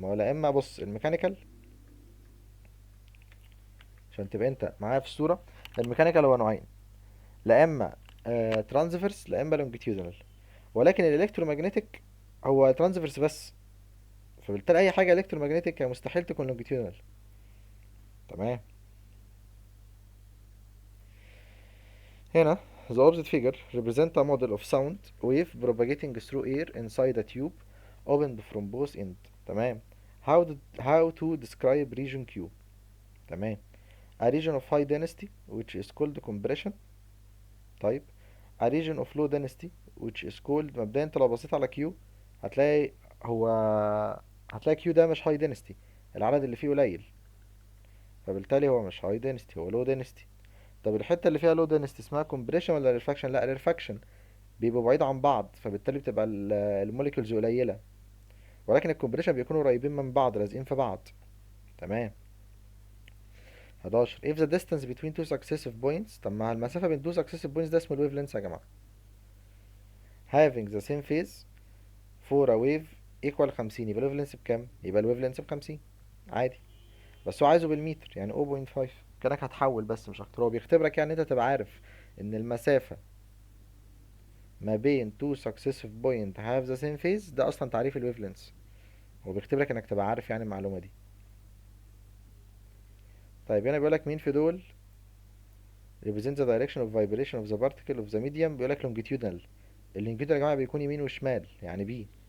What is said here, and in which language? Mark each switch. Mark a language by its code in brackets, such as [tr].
[ar] ما هو لا اما بص الميكانيكال، عشان تبقى انت معايا في الصوره، الميكانيكال هو نوعين، لا اما ترانسفيرس لا اما لونجيتيودنال، ولكن الالكترومagnetic هو ترانسفيرس بس، فبالتالي اي حاجه الكترومagnetic هي مستحيل تكون لونجيتيودنال. تمام. [en] هنا the opposite figure represent a model of sound wave propagating through air inside a tube opened from both ends. [ar] تمام. [en] how to describe region Q؟ تمام. a region of high density which is called compression. [ar] طيب a region of low density which is called، مبدئيا انت لو بصيت على Q هتلاقي هو هتلاقي Q ده مش high density، العدد اللي فيه قليل، فبالتالي هو مش high density، هو low density. طب الحتة اللي فيها low density اسمها compression ولا refraction؟ لا refraction، بيبقوا بعيد عن بعض، فبالتالي بتبقى الموليكولز قليلة، ولكن الكومبريشن بيكونوا قريبين من بعض لازقين في بعض. تمام. 11 if the distance between two successive points، طب ما المسافة بين two successive points ده اسمه الويف لينس يا جماعة. having the same phase for a wave equal 50، يبقى الويف لينس بكام؟ يبقى الويف لينس ب50 عادي، بس هو عايزه بالمتر يعني 0.5، كانك هتحول بس مش اكتر. هو بيختبرك يعني انت تبقى عارف ان المسافة ما بين two successive point have the same phase، ده اصلا تعريف الويف لينس، هو بيختبرك انك تبقى عارف يعني المعلومة دي. طيب هنا بيقولك مين في دول represent the direction of vibration of the particle of the medium؟ بيقولك longitudinal. اللونجيتودينال يا جماعة بيكون يمين وشمال يعني بي.